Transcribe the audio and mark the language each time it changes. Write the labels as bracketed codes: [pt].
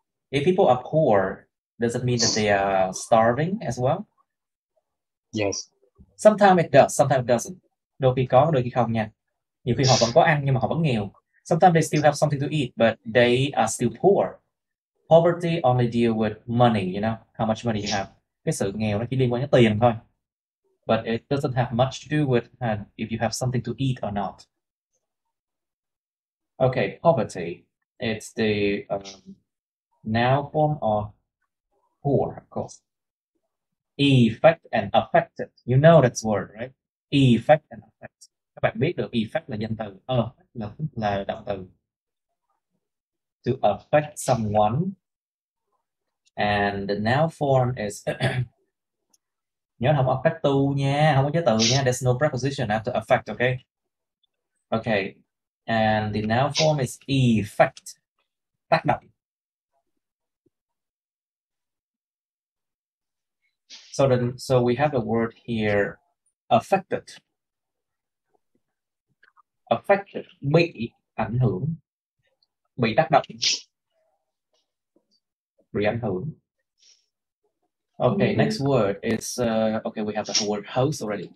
[en] If people are poor, does it mean that they are starving as well? Yes. Sometimes it does, sometimes it doesn't. [vi] Đôi khi có, đôi khi không nha. Nhiều khi họ vẫn có ăn nhưng mà họ vẫn nghèo. [en] Sometimes they still have something to eat, but they are still poor. Poverty only deal with money, you know, how much money you have. [vi] Cái sự nghèo nó chỉ liên quan đến tiền thôi. [en] But it doesn't have much to do with if you have something to eat or not. Okay, poverty. It's the noun form of poor, of course. Effect and affected. You know that word, right? Effect and affect. [vi] Các bạn biết được effect là danh từ, là động từ. [en] To affect someone. And the noun form is [vi] nhớ không affect tu nha, không có chế từ nha. [en] There's no preposition after affect, okay? Okay. And the noun form is effect. [vi] Tác động. [en] So we have the word here affected. [vi] Affected, bị ảnh hưởng, bị tác động, bị ảnh hưởng. [en] Okay, next word is okay, we have the word host already.